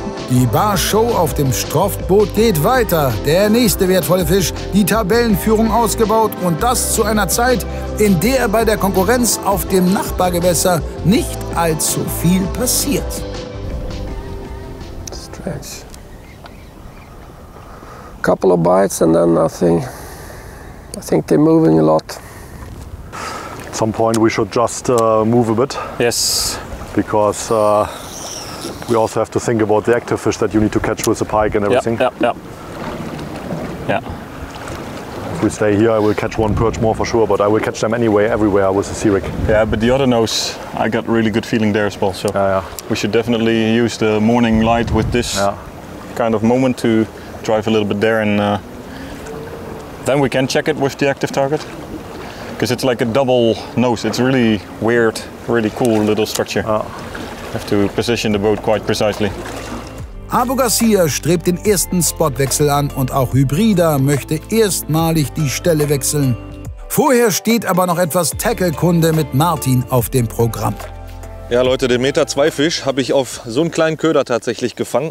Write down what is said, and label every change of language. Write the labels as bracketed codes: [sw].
[de] Die Barshow auf dem Stroftboot geht weiter. Der nächste wertvolle Fisch, die Tabellenführung ausgebaut und das zu einer Zeit, in der bei der Konkurrenz auf dem Nachbargewässer nicht allzu viel passiert. [en] Stretch. Couple of bites and then nothing. I think they're moving a lot. At some point we should just move a bit. Yes. Because we also have to think about the active fish that you need to catch with the pike and everything. Yeah. If we stay here, I will catch one perch more for sure, but I will catch them anyway, everywhere with the sea rig. Yeah, but the other nose, I got really good feeling there as well. So we should definitely use the morning light with this kind of moment to drive a little bit there, and then we can check it with the active target. Because it's like a double nose. It's really weird, really cool little structure. Have to position the boat quite precisely. [de] Abu Garcia strebt den ersten Spotwechsel an und auch Hybrida möchte erstmalig die Stelle wechseln. Vorher steht aber noch etwas Tackle-Kunde mit Martin auf dem Programm. Ja Leute, den Meter 2 Fisch habe ich auf so einen kleinen Köder tatsächlich gefangen.